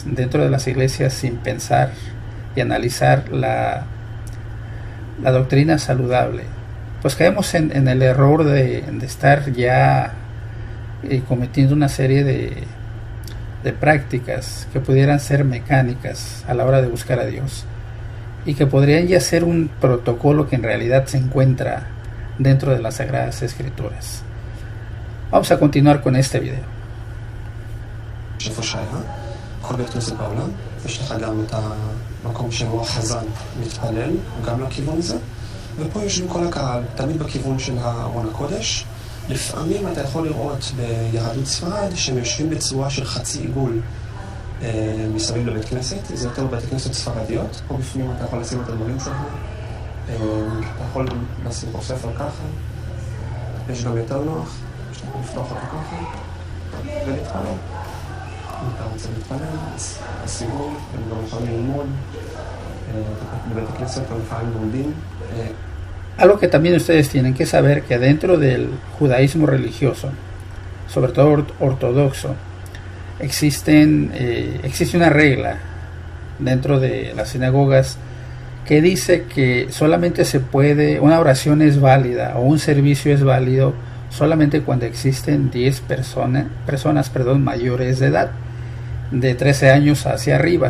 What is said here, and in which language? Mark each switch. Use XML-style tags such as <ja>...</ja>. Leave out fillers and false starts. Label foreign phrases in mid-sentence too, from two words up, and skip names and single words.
<es>dentro de las iglesias, sin pensar y analizar la doctrina saludable, pues caemos en el error de estar ya cometiendo una serie de prácticas que pudieran ser mecánicas a la hora de buscar a Dios, y que podrían ya ser un protocolo que en realidad se encuentra dentro de las Sagradas Escrituras. Vamos a continuar con este video.</es> <he>כל בית כנסת בעולם, יש לך גם את המקום שבו החזן מתפלל, גם לכיוון הזה, ופה יושבים כל הקהל, תמיד בכיוון של ארון הקודש. לפעמים אתה יכול לראות ביהדות ספרד שהם יושבים בצורה של חצי עיגול מסביב לבית כנסת, זה יותר בית כנסת ספרדיות, פה בפנים אתה יכול לשים את הדברים שלך, אתה יכול לשים פה ספר ככה, יש גם יותר נוח, שאתה יכול לפתוח אותו ככה, ולהתפלל. אם אתה רוצה להתפלל, הסיבוב, הם גם יכולים ללמוד, בבית הכנסת הם לפעמים לומדים.</he> <es>Algo que también ustedes tienen que saber, que dentro del judaísmo religioso, sobre todo ortodoxo, existe una regla dentro de las sinagogas que dice que solamente se puede, una oración es válida o un servicio es válido solamente cuando existen 10 personas mayores de edad, de 13 años hacia arriba.</es>